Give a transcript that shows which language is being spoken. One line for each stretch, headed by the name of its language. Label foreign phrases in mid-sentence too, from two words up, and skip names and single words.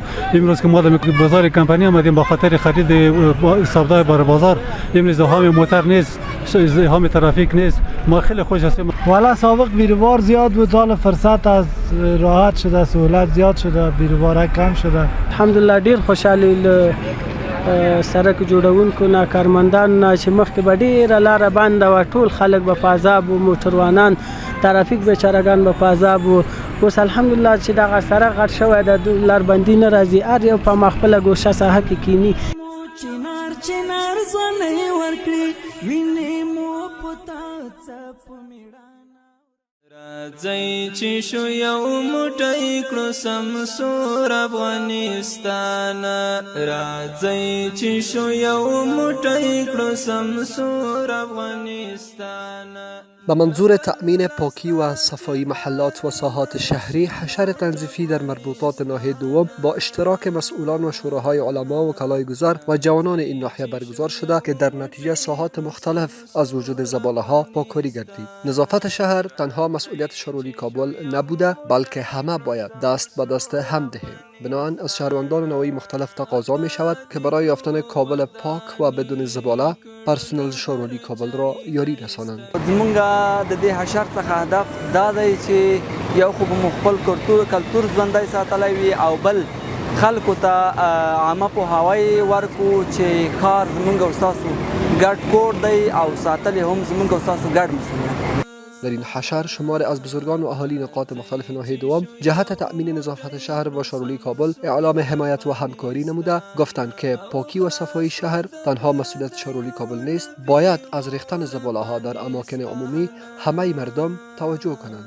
Persian: امروز که ما در بازار کمپانی آمدیم با خاطر خرید سودا بار بازار، امروز زحام موتر نیست، زحام ترافیک نیست، ما خیلی خوش هستیم. والا سابق بیروبار زیاد بود، حالا فرصت از راحت شده، سهولت زیاد شده، بیروبار کم شده.
Pashto: الحمدلله ډیر خوشحالي سرک جوړونکو نه کارمندان نه چې مخکې به ډېره لاره بنده وه، ټول خلک به په عذاب و، موټروانان ترافیک بیچارهګان به په عذاب و. اوس الحمدلله چې دغه سرک غټ شوی د لاربندي نه راځي، هر یو په خپله ګوشه ساحه کې کینی. چنار چنار ځوانۍ ورکړي وینې مو په تا څه په میړانه راځئ چې شو یو موټی کړو سمسور افغانستان، راځئ چې شو یو موټی کړو سمسور افغانستان.
Persian: به منظور تأمین پاکی و صفایی محلات و ساحات شهری، حشر تنظیفی در مربوطات ناحیه دوم با اشتراک مسئولان و شوراهای علما و کلای گذار و جوانان این ناحیه برگزار شده که در نتیجه ساحات مختلف از وجود زباله ها پاکاری گردید. نظافت شهر تنها مسئولیت شورولی کابل نبوده، بلکه همه باید دست به دست هم دهیم. بنابراین از شهروندان نوعی مختلف تقاضا می شود که برای یافتن کابل پاک و بدون زباله پرسنل شورولی کابل را یاری رسانند.
Pashto: زمونږ د دې حشر څخه هدف دا دی چې یو خو به خپل کلتور ژوندی ساتلی وي او بل خلکو ته عامه پوهاوی ورکړو چې کار زمونږ او ستاسو ګډ کور دی او ساتل یې هم زموږ او ستاسو ګډ مسئولیت.
Persian: در این حشر شمار از بزرگان و اهالی نقاط مختلف ناحیه دوم جهت تأمین نظافت شهر با شارولی کابل اعلام حمایت و همکاری نموده گفتند که پاکی و صفایی شهر تنها مسئولیت شارولی کابل نیست، باید از ریختن زباله ها در اماکن عمومی همه مردم توجه کنند.